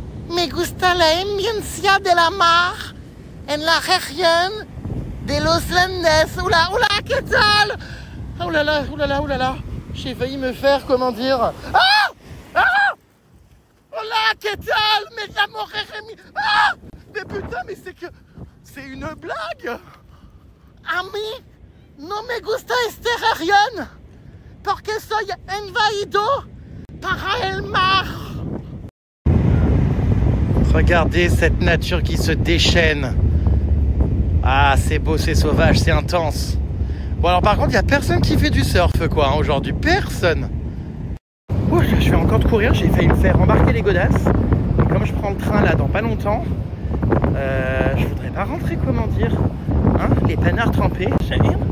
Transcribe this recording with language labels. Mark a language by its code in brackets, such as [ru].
[es] Me gusta la ambiencia de la mar en la región de los Landes. Oula, oula, ¿qué tal? Oh là là, oh là là, oh là là. [fr] J'ai failli me faire, comment dire... [es] Ah! Ah! Hola, ¿qué tal? Me llamo Jérémy. Ah! [fr] Mais putain, mais c'est une blague. [es] Ami, no me gusta esta región porque soy invadido para el mar. [fr] Regardez cette nature qui se déchaîne. Ah, c'est beau, c'est sauvage, c'est intense. Bon, alors par contre, il n'y a personne qui fait du surf, quoi, hein, aujourd'hui. Personne. Ouh, je vais encore de courir. J'ai failli me faire embarquer les godasses. Et comme je prends le train, là, dans pas longtemps, je voudrais pas rentrer, comment dire, hein, les panards trempés. J'aime.